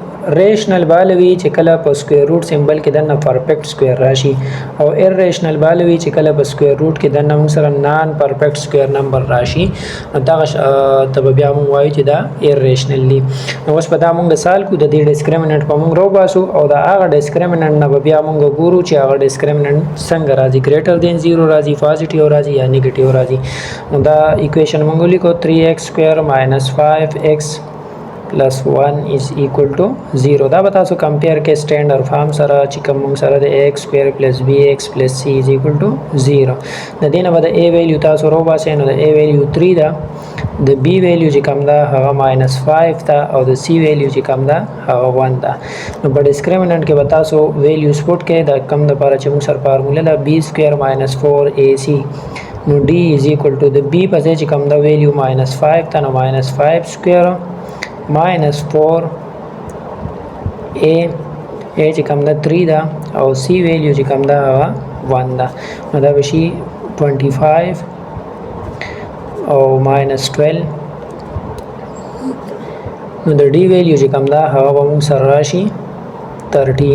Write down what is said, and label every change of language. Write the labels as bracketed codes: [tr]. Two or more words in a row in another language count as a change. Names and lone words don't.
[ps] ریشنل بالوي چې کله په [en] square root symbol [ps] کې دنه [en] perfect square [ps] راشي او ایرریشنل بالوي چې کله په [en] square root [ps] کې دنه موږ سره [en] non perfect square number [ps] راشي نو دغه ته بیا موږ وایو چې دا ایرریشنل دي. نو اوس په دا موږ سال کو د دې ډسکریمننت په موږ راوباسو او دا هغه ډسکریمننت نه بیا موږ ګورو چې هغه ډسکریمننت څنګه راځي [en] greater than 0 [ps] راځي پوزټیو راځي یا نیگیټیو راځي. نو دا ایکویشن موږ لیکو [en] 3x² - 5x plus 1 is equal to 0. [ps] دا به تاسو کمپیر کې [en] standard form [ps] سره چې کوم موږ سره د [en] x² + bx + c is equal to 0. [ps] د دې نه به د a ویلیو تاسو راوباسئ نو د a ویلیو 3 ده د b ویلیو چې کوم ده هغه -5 ده او د c ویلیو چې کوم ده هغه 1 ده. نو په ډسکریمننت کې به تاسو [en] values put [ps] کړئ د کم دپاره چې موږ سره فارموله ده b² - 4ac نو [en] d is equal to [ps] د b په ځای چې کوم ده ویلیو -5 ده نو -5² -4 a چې کوم ده 3 ده او c ویلیو چې کوم ده هغه 1 ده. نو دا به شي 25 او -12 نو د d ویلیو چې کوم ده هغه به موږ سره راشي 13.